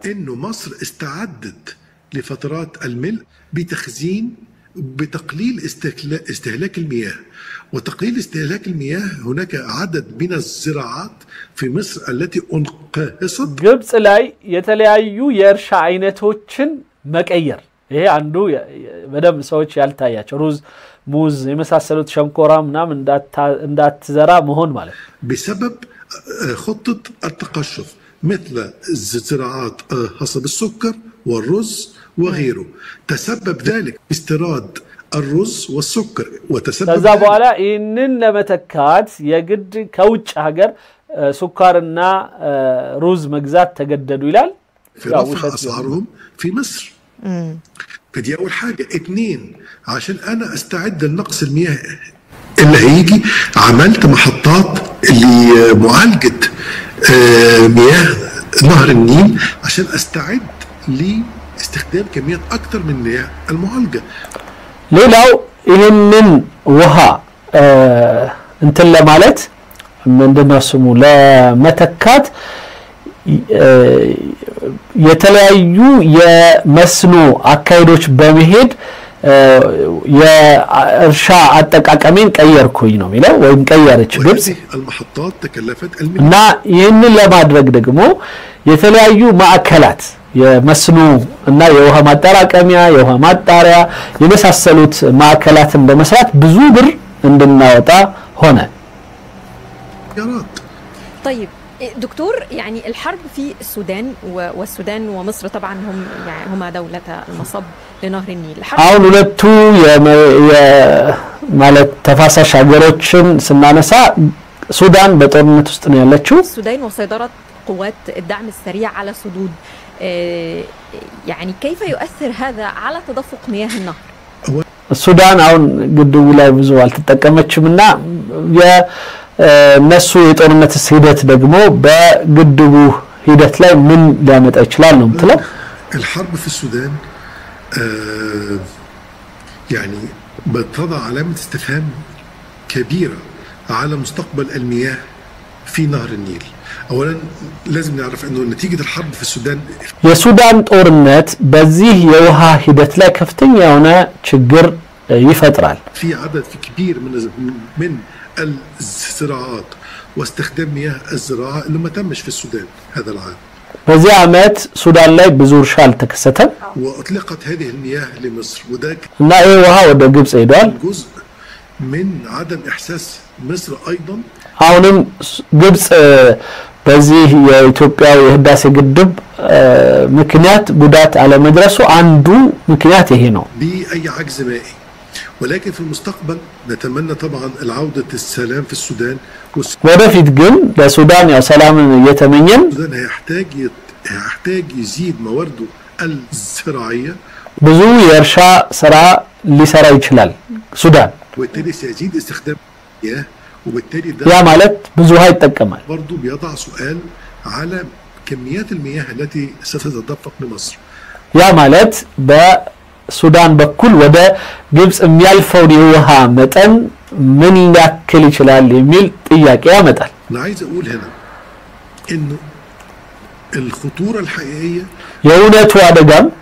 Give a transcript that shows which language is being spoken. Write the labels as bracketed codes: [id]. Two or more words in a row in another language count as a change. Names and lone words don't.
[ar] إنه مصر استعدت لفترات الملء بتخزين بتقليل استهلاك المياه وتقليل استهلاك المياه هناك عدد من الزراعات في مصر التي انقهصت قبس لاي يتلايو يرشا عينتوچن مكير [am] ይሄ አንዱ በደም ሰዎች ያልታያቸው ሩዝ ሙዝ የመሳሰሉት ሸንኮራ ምናምን እንዳትዘራ መሆን ማለት [ar] بسبب خطة التقشف مثل الزراعات حسب السكر والرز وغيره تسبب ذلك استيراد الرز والسكر وتسبب [am] ከዛ በኋላ ይህንን ለመተካት የግድ ከውጭ ሀገር ሱካርና ሩዝ መግዛት ተገደዱ ይላል [ar] في رفع أسعارهم في مصر فدي أول حاجة اتنين عشان أنا أستعد لنقص المياه اللي هيجي عملت محطات لمعالجة مياه نهر النيل عشان أستعد لاستخدام كميات أكتر من مياه المعالجة [am] ሌላው ይሄንን ውሃ እንትን ለማለት ምንድነው ስሙ ለመተካት የተለያዩ የመስኖ አካይዶች በመሄድ የእርሻ አጠቃቀሜን ቀየርኩኝ ነው የሚለው ወይም ቀየረች ግብጽ [ar] المحطات تكلفت [am] እና ይሄንን ለማድረግ ደግሞ የተለያዩ ማዕከላት የመስኖ እና የውሃ ማጠራቀሚያ የውሃ ማጣሪያ የመሳሰሉት ማዕከላትን በመስራት ብዙ ብር እንድናወጣ ሆነ [ar] طيب دكتور يعني الحرب في السودان والسودان ومصر طبعا هم يعني هما دولة المصب لنهر النيل [am] አሁን ሁለቱ ማለት ተፋሳሽ ሀገሮችን ስናነሳ ሱዳን በጦርነት ውስጥ ነው ያለችው [ar] السودان وسيطرة قوات الدعم السريع على السدود يعني كيف يؤثر هذا على تدفق مياه النهر [am] السودان አሁን ግድቡ ላይ ብዙ አልተጠቀመችምና የነሱ የጦርነት ሂደት ደግሞ በግድቡ ሂደት ላይ ምን ሊያመጣ ይችላል ነው የምትለው [ar] الحرب في السودان يعني بتضع علامة استفهام كبيرة على مستقبل المياه في نهر النيل. اولا لازم نعرف انه نتيجه الحرب في السودان [am] የሱዳን ጦርነት በዚህ የውሃ ሂደት ላይ ከፍተኛ የሆነ ችግር ይፈጥራል። [ar] في عدد كبير من الزراعات واستخدام مياه الزراعه اللي ما تمش في السودان هذا العام. [am] በዚህ ዓመት ሱዳን ላይ ብዙ እርሻ አልተከሰተም [ar] واطلقت هذه المياه لمصر وده [am] እና ይሄ ውሃ ወደ ግብጽ ሄዷል። [ar] جزء من عدم احساس مصر ايضا [am] አሁንም ግብጽ በዚህ የኢትዮጵያ የህዳሴ ግድብ ምክንያት ጉዳት አለመድረሱ አንዱ ምክንያት ይሄ ነው። [ar] باي عجز مائي ولكن في المستقبل نتمنى طبعا العوده السلام في السودان [am] ወደፊት ግን ለሱዳን ያው ሰላምን እየተመኘን [ar] السودان هيحتاج يزيد موارده الزراعيه [am] ብዙ የእርሻ ስራ ሊሰራ ይችላል ሱዳን [ar] وبالتالي سيزيد استخدام المياه وبالتالي ده [am] ያ ማለት ብዙ ውሃ ይጠቀማል። [ar] برضه بيضع سؤال على كميات المياه التي ستتدفق لمصر. [am] ያ ማለት በሱዳን በኩል ወደ ግብጽ የሚያልፈው የውሃ መጠን ምን ሊያክል ይችላል የሚል ጥያቄ ያመጣል። [ar] انا عايز اقول هنا انه الخطوره الحقيقيه [am] የእውነቱ አደጋም